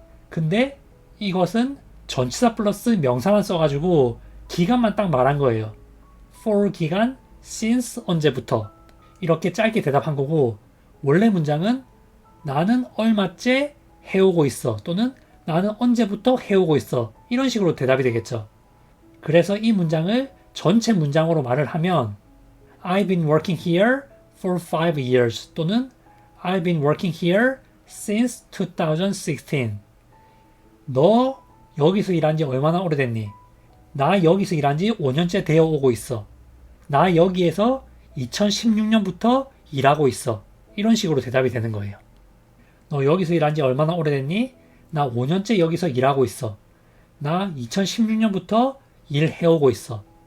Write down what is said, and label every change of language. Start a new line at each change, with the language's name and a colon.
Korean: 근데 이것은 전치사 플러스 명사만 써가지고 기간만 딱 말한 거예요. for 기간, since 언제부터 이렇게 짧게 대답한 거고 원래 문장은 나는 얼마째 해오고 있어 또는 나는 언제부터 해오고 있어 이런 식으로 대답이 되겠죠. 그래서 이 문장을 전체 문장으로 말을 하면
English: I've been working here for 5 years
Korean: 또는
English: I've been working here since 2016.
Korean: 너 여기서 일한 지 얼마나 오래됐니? 나 여기서 일한 지 5년째 되어 오고 있어. 나 여기에서 2016년부터 일하고 있어. 이런 식으로 대답이 되는 거예요. 너 여기서 일한 지 얼마나 오래됐니? 나 5년째 여기서 일하고 있어. 나 2016년부터 일해오고 있어.